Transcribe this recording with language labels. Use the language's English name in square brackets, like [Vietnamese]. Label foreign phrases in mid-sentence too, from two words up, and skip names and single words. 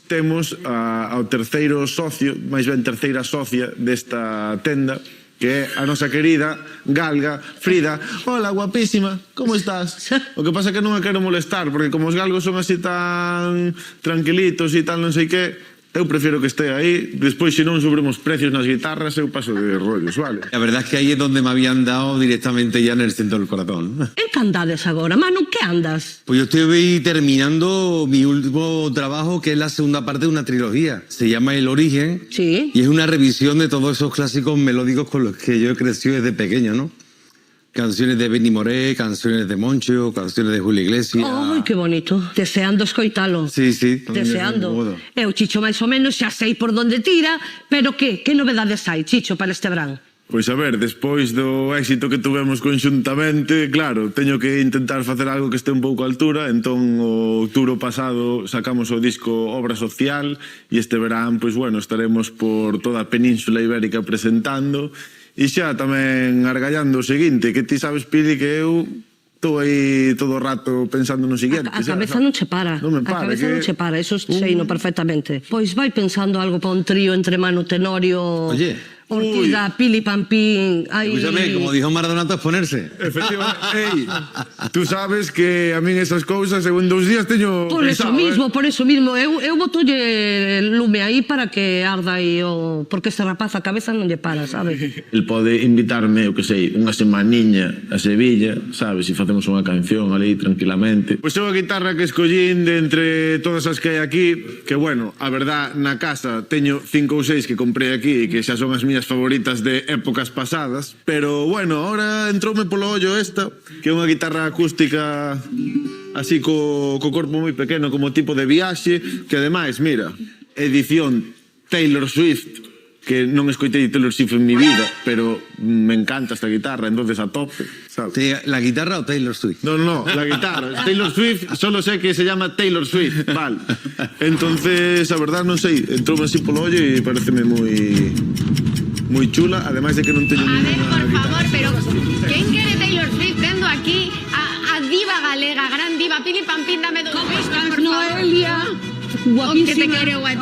[Galician] Temos ao terceiro socio, máis ben terceira socia desta tenda, que é a nosa querida galga Frida. Hola, guapísima, como estás? O que pasa é que non a quero molestar, porque como os galgos son así tan tranquilitos e tal non sei que, eu prefiro que este aí. Despois, se non subimos precios nas guitarras, eu paso de rollos, vale? [Spanish] La verdad es que ahí es donde me habían dado directamente ya en el centro del corazón. [Galician] En que andades agora? Manu, que andas? [Spanish] Pues yo estoy terminando mi último trabajo, que es la segunda parte de una trilogía. Se llama El Origen. Sí. Y es una revisión de todos esos clásicos melódicos con los que yo he crecido desde pequeño, ¿no? Canciones de Benny Moré, canciones de Moncho, canciones de Julio Iglesias. Ai, [Galician] que bonito. Deseando escoitalo. [Spanish] Sí, sí. [Galician] Deseando. Eu, Chicho, máis ou menos xa sei por donde tira, pero que novedades hai, Chicho, para este verán? Pois a ver, despois do éxito que tuvemos conxuntamente, claro, teño que intentar facer algo que este un pouco a altura, entón o outubro pasado sacamos o disco Obra Social e este verán, pois bueno, estaremos por toda a Península Ibérica presentando e xa tamén argallando o seguinte, que ti sabes, Pili, que eu estou aí todo o rato pensando no seguinte. A cabeza non che para. Non me para, A cabeza non che para, eso sei no perfectamente. Pois vai pensando algo para un trío entre Manu Tenorio, [Spanish] Oye. Ortiga, Pili Pampín. Ay. Escúchame, como dijo Maradona, es ponerse. [Galician] Efectivamente, ei, tú sabes que a min esas cousas, en 2 días teño [Spanish] Por eso [Galician] pensado, mismo, eu botolle lume aí para que arda aí o... Porque este rapaz a cabeza non lle para, sabes? El pode invitarme, eu que sei, unha semaniña a Sevilla, sabes, e facemos unha canción ali tranquilamente. Pois é unha guitarra que escollín de entre todas as que hai aquí, que bueno, a verdad, na casa teño 5 ou 6 que comprei aquí e que xa son as miñas favoritas de épocas pasadas, pero bueno, ahora entroume polo ollo esta, que é unha guitarra acústica así co corpo moi pequeno, como tipo de viaxe, que ademais, mira, edición Taylor Swift, que non escoitei Taylor Swift [Spanish] en mi vida, [Galician] pero me encanta esta guitarra, entonces a tope, sabes? [Spanish] ¿La guitarra o Taylor Swift? No, la guitarra. Taylor Swift, solo sé que se llama Taylor Swift, vale. Entonces, [Galician] a verdad, non sei, entroume así polo ollo e pareceme moi chula, ademais de que non teño [Spanish] A ver, ninguna por favor, guitarra. [Galician] pero quen quere Taylor Swift tendo aquí a diva galega, gran diva, Pili Pampín, dame 2 besos, por favor. Noelia, O que te guapísima. quero a ti.